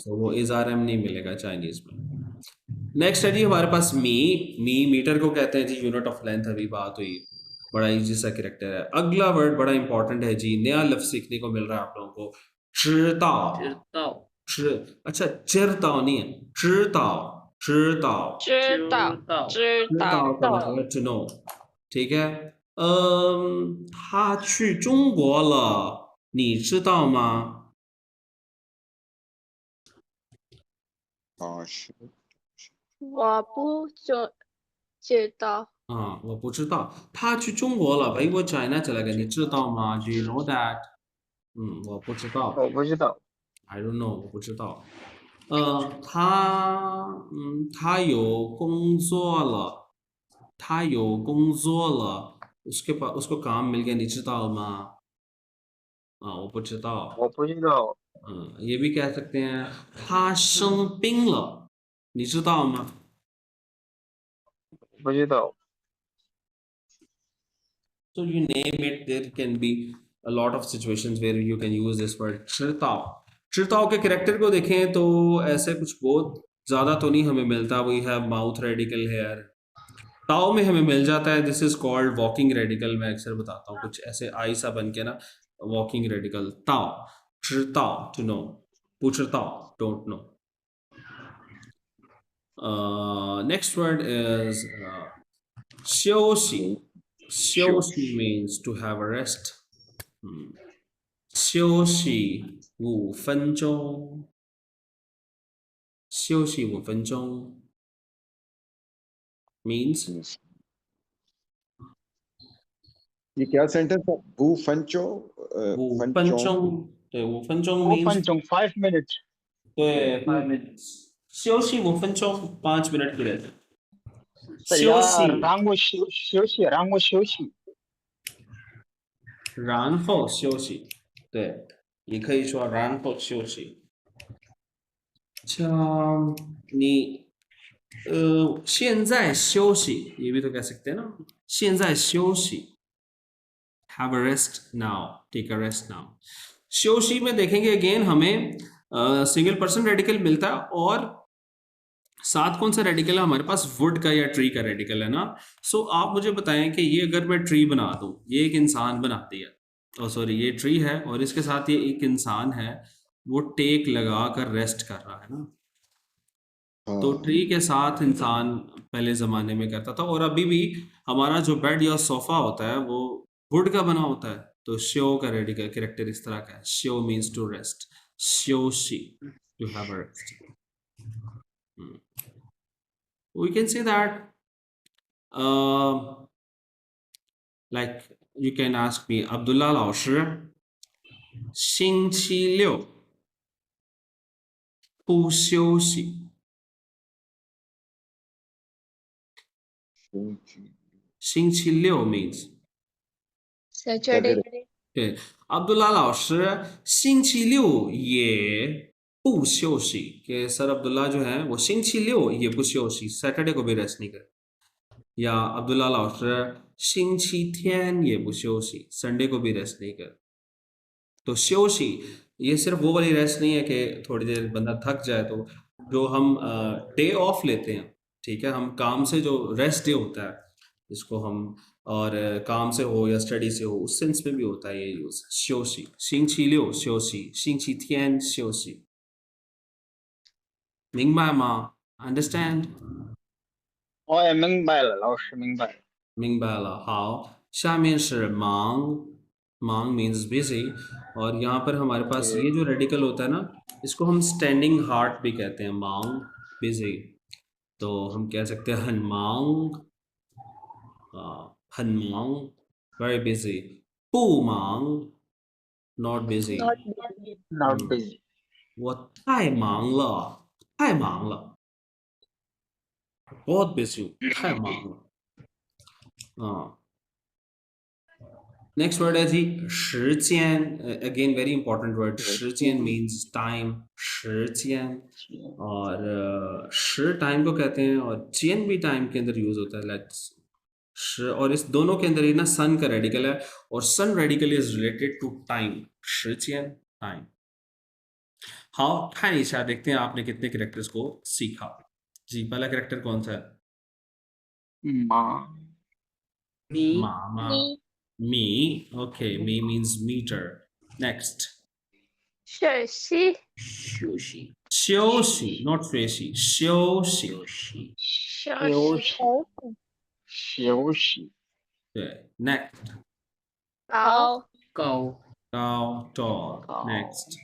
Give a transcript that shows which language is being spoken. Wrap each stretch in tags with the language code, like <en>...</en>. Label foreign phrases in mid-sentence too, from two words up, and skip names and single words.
<hi>तो वो इज़ारम नहीं मिलेगा चाइनीज में. नेक्स्ट है जी हमारे पास मी मीटर को कहते हैं जी,</hi> <en>unit of length.</en> <hi>अभी बात हुई, बड़ा इजी सा कैरेक्टर है. अगला वर्ड बड़ा इंपॉर्टेंट है जी, नया लफ्ज सीखने को मिल रहा है आप लोगों को.</hi> <zh>चिरताओ.</zh> <hi>अच्छा चिरताओ नहीं है, चिरताओ.</hi> <zh>चिरताओ 知道知道</zh> <hi>का मतलब है</hi> <en>to know.</en> <hi>ठीक है.</hi> <zh>他去中国了，你知道吗？我不知道</zh> <hi>हाँ वो</hi> <zh>不知道他去中国了</zh> <hi>भाई, वो चाइना चला गया.</hi> <zh>你知道吗</zh> <en>Do you know that?</en> <zh>我不知道。我不知道。</zh> <en>I don't know，</en> <zh>我不知道。他有工作了，他有工作了，</zh> <hi>उसके पास उसको काम मिल गया.</hi> <zh>你知道吗？我不知道。我不知道。</zh> <hi>ये भी कह सकते हैं</hi> <zh>他生病了，你知道吗？不知道。</zh> <en>So you name it, there can be a lot of situations where you can use this word.</en> <hi>知道 चिरताओ के कैरेक्टर को देखें तो ऐसे कुछ बहुत ज़्यादा तो नहीं हमें मिलता.</hi> <en>we have mouth radical here.</en> <hi>ताओ में हमें मिल जाता है.</hi> <en>this is called walking radical.</en> <hi>मैं अक्सर बताता हूँ कुछ ऐसे आई सा बन के ना,</hi> <en>walking radical.</en> <zh>道 知道</zh> <en>to know, पुचरताओ don't know. next word is 休息. 休息 means to have a rest.</en> <zh>休息5分钟，休息5分钟 means</zh> <hi>ये क्या सेंटेंस है? 5 分钟</hi> <zh>5分钟，对5分钟 5</zh> <en>means 分钟 5 minutes。</en> <zh>对</zh> <en>5 minutes，</en> <zh>休息5分钟</zh> <hi>5 मिनट के लिए</hi> <zh>是呀，让我休息，让我休息。然后休息，对，也可以说然后休息。像你现在休息</zh> <hi>ये भी तो कह सकते हैं ना,</hi> <zh>现在休息</zh> <en>have a rest now, take a rest now.</en> <hi>休息 में देखेंगे अगेन हमें</hi> <en>single person radical</en> <hi>मिलता है, और साथ कौन सा रेडिकल है हमारे पास? वुड का या ट्री का रेडिकल है ना. सो आप मुझे बताएं कि ये अगर मैं ट्री बना दूं, ये एक इंसान बनाती है, और सॉरी ये ट्री है और इसके साथ ये एक इंसान है, वो टेक लगा कर रेस्ट कर रहा है ना. तो ट्री के साथ इंसान पहले ज़माने में करता था, और अभी भी हमारा जो बेड या सोफ़ा होता है वो वुड का बना होता है. तो श्यो का</hi> <en>radical character</en> <hi>इस तरह का है.</hi> <en>श्यो means to rest, श्योशी to have a rest. We can say that like You can ask me, Abdullah</en> <zh>老师，星期六不休息。</zh> <en>星期六 means Saturday.</en> <hi>对，अब्दुल्ला</hi> <zh>老师星期六也不休息</zh> <hi>कि सर अब्दुल्ला जो है वो</hi> <zh>星期六也不休息</zh> <hi>सैटरडे को भी रेस्ट नहीं कर या अब्दुल्ला</hi> <zh>老师星期天也不休息</zh> <hi>संडे को भी रेस्ट नहीं कर तो 休息 ये सिर्फ वो वाली रेस्ट नहीं है कि थोड़ी देर बंदा थक जाए तो जो हम</hi> <en>day off</en> <hi>लेते हैं ठीक है हम काम से जो</hi> <en>rest day</en> <hi>होता है जिसको हम और काम से हो या स्टडी से हो उस सेंस में भी होता है ये यूज</hi> <zh>休息星期六休息星期天休息明白吗</zh> <hi>understand</hi> <zh>我也明白了，老师明白了。明白了好下面是忙忙</zh> <en>means busy</en> <hi>और यहाँ पर हमारे पास ये जो रेडिकल होता है ना इसको हम</hi> <en>standing heart</en> <hi>भी कहते हैं मांग बिजी तो हम कह सकते हैं</hi> <zh>很忙 很忙</zh> <en>very busy</en> <zh>不忙</zh> <en>not busy Not busy.</en> <zh>我太忙了太忙了</zh> <hi>बहुत busy हूँ</hi> <zh>太忙了</zh> <en>next word</en> <hi>है जी</hi> <zh>时间 again</zh> <en>very important word</en> <hi>时间</hi> <en>means time</en> <hi>时间और 时 time को कहते हैं और 间भी time के अंदर यूज होता है let's और इस दोनों के अंदर ही ना सन का रेडिकल है और</hi> <en>sun radical is related to time</en> <hi>时间 टाइम हाँ</hi> <zh>看一下</zh> <hi>देखते हैं आपने कितने कैरेक्टर्स को सीखा जी पहला कैरेक्टर कौन सा है</hi> <zh>मी</zh> <en>मामा मी ओके मी means meter next</en> <zh>学习休息休息 not 学习休息休息。对 next 高高高</zh> <en>tall next</en>